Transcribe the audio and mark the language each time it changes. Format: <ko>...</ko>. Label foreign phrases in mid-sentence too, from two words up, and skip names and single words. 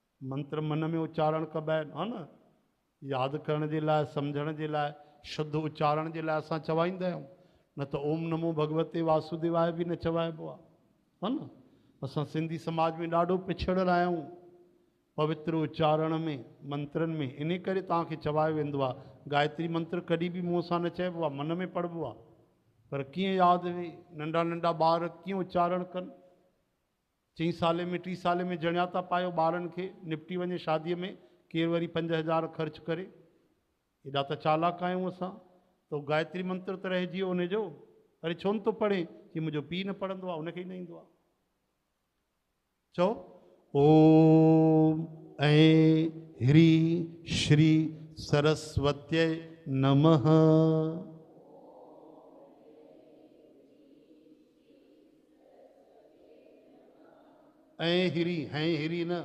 <sd>मंत्र मन में उच्चारण कबि है न, याद करण जे लाइ, सम्झण जे लाइ, शुद्ध उच्चारण जे लाइ असां चवाईंदा आहियूं। न त</sd> <sa>ओम नमो भगवते वासुदेवाय</sa> <sd>बि न चवाइबो आहे न। असां सिंधी समाज में ॾाढो पिछड़ियल आहियूं पवित्र उच्चारण में, मंत्रनि में। इन करे तव्हांखे चवायो वेंदो आहे गायत्री मंत्र कॾहिं बि मुंहं सां न चइबो आहे, मन में पढ़िबो आहे। पर कीअं यादि वे, नंढा नंढा ॿार कीअं उच्चारण कनि। 4 साले में 3 साले में जणिया था पायो ॿारनि खे, निपटी वञे शादीअ में, केरु वरी 5,000 ख़र्च करे। एॾा त चालाक आहियूं असां। त गायत्री मंत्र त रहिजी वियो उनजो। अरे छो न थो पढ़े, कि मुंहिंजो पीउ न पढ़ंदो आहे, उनखे ई न ईंदो आहे। चओ</sd> <sa>ओम ऐं ह्रीं श्री सरस्वत्यै नमः।</sa> <sd>ऐं हिरी, हैं हिरी न।</sd>